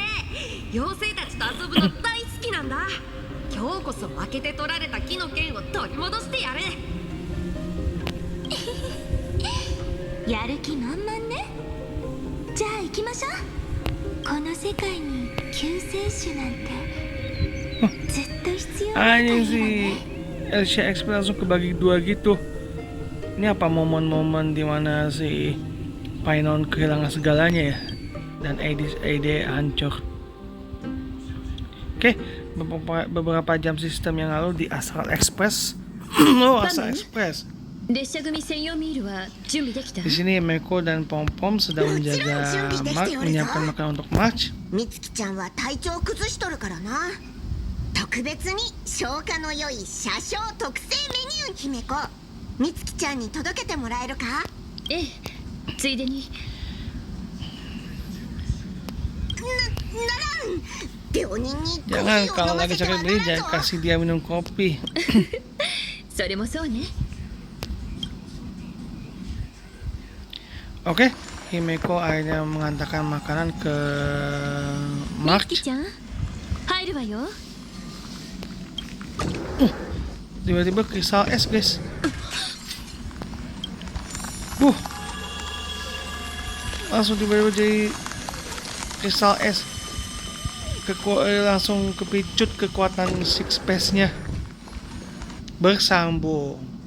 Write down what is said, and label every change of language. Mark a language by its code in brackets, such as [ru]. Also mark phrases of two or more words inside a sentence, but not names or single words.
[ja] 妖精たちと遊ぶの大好きなんだ。今日こそ負けて取られた木の剣を取り戻してやる。やる気満々ね。じゃあ行きましょう。この世界に救世主なんてずっと必要な [id] Anjing [ja] い [id] si Elsia Express langsung kebagi dua gitu. Ini apa momen-momen dimana si Painon kehilangan segalanya ya, dan Ide hancur. Oke, beberapa jam sistem yang lalu di Astral Express. Oh, Astral Express. [ja] 列車組専用ミールは準備できた？ [id] Di sini Meko dan Pom Pom sedang menjaga Mark, menyiapkan makanan untuk March. [ja] みつきちゃんは体調崩しとるからな。特別に消化の良い車掌特製メニュー。姫子、みつきちゃんに届けてもらえるか？ええ、ついでに。ならん。病人にコー [id] Jangan [ja] ヒーを [id] kalau [ja] 飲ま [id] lagi [ja] せては [id] sakit [ja] な [id] beli [ja] らん [id] jangan [ja] ぞ。 [id] kasih dia minum kopi. [ja] それもそうね。 [id] Oke, Himeko akhirnya mengantarkan makanan ke [ja] みつき [id] March. [ja] ちゃん、入るわよ。 [id] Tiba-tiba kristal es, guys. Langsung tiba-tiba jadi kristal es. Langsung kepicut kekuatan Six Pace-nya bersambung.